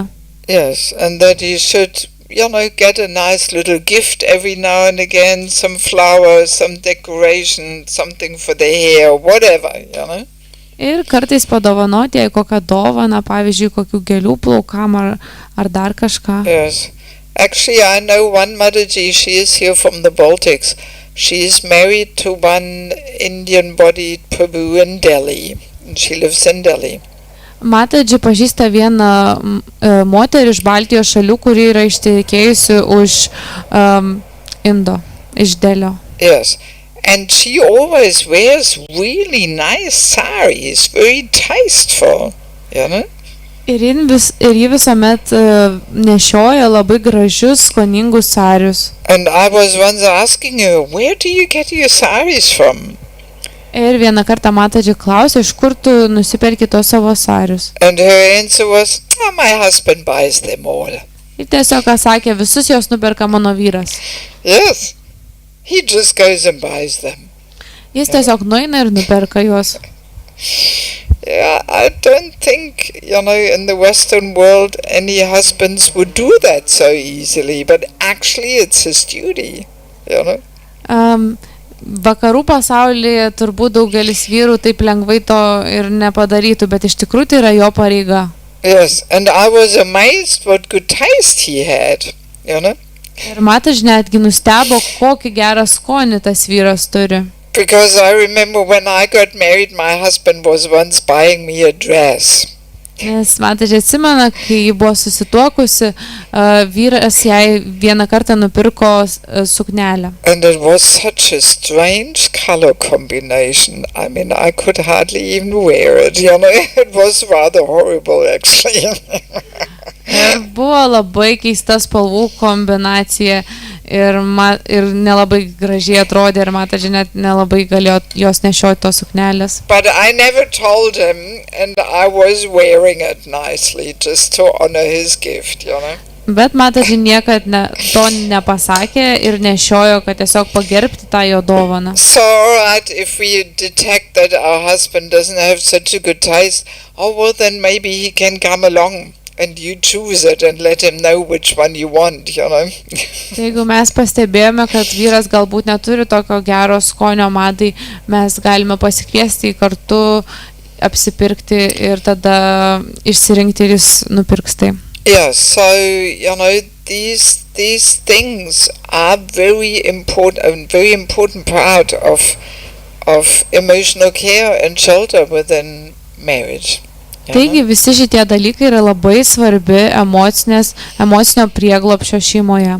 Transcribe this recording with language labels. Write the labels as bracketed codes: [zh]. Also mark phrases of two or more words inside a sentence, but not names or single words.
[en] Yes, and that he should, you know, get a nice little gift every now and again, some flowers, some decoration, something for the hair, whatever, you know. [lt] Ir kartais padovanoti jai kokią dovaną, pavyzdžiui, kokių gėlių plaukam ar dar kažką. [en] Yes. Actually, I know one matadži, she is here from the Baltics. She is married to one Indian-bodied Prabhu in Delhi, and she lives in Delhi. [lt] Matadži pažįsta vieną moterį iš Baltijos šalių, kuri yra ištekėjusi už Indo, iš Delio. [en] Yes, and she always wears really nice saris, very tasteful, you know. [lt] Ir ji visuomet nešioja labai gražius, skoningus sarius. [en] And I was once asking her, where do you get your saris from? [lt] Ir vieną kartą Matadži klausė, iš kur tu nusiperki tos savo sarius. [en] And her answer was, oh, my husband buys them all. [lt] Ir tiesiog sakė, visus jos nuperka mano vyras. [en] Yes, he just goes and buys them. [lt] Jis tiesiog nueina ir nuperka juos. [en] Yeah, I don't think, you know, in the Western world any husbands would do that so easily, but actually it's his duty, you know. [lt] vakarų pasaulyje turbūt daugelis vyrų taip lengvai to ir nepadarytų, bet iš tikrųjų tai yra jo pareiga. [en] Yes, and I was amazed what good taste he had, you know. [lt] Ir matadži netgi nustebo, kokį gerą skonį tas vyras turi. [en] Because I remember when I got married, my husband was once buying me a dress. [lt] Nes matadži atsimena, kai ji buvo susituokusi, vyras jai vieną kartą nupirko suknelę. [en] And it was such a strange color combination. I mean, I could hardly even wear it, you know. It was rather horrible, actually. [lt] Ir buvo labai keista spalvų kombinacija ir nelabai gražiai atrodė ir matadži net nelabai galėjo jos nešioti tos suknelės. [en] But I never told him, and I was wearing it nicely just to honor his gift, you know. [lt] Bet matadži niekad to nepasakė ir nešiojo, kad tiesiog pagerbti tą jo dovaną. [en] So, alright, if we detect that our husband doesn't have such a good taste, oh well, then maybe he can come along. And you choose it and let him know which one you want, you know. [lt] Jeigu mes pastebėjome, kad vyras galbūt neturi tokio gero skonio madai, mes galime pasikviesti į kartu, apsipirkti ir tada išsirinkti ir jis nupirks tai. [en] Yeah, so, you know, these things are very important part of emotional care and shelter within marriage. [lt] Taigi visi šitie dalykai yra labai svarbi emocinio prieglobsčio šeimoje.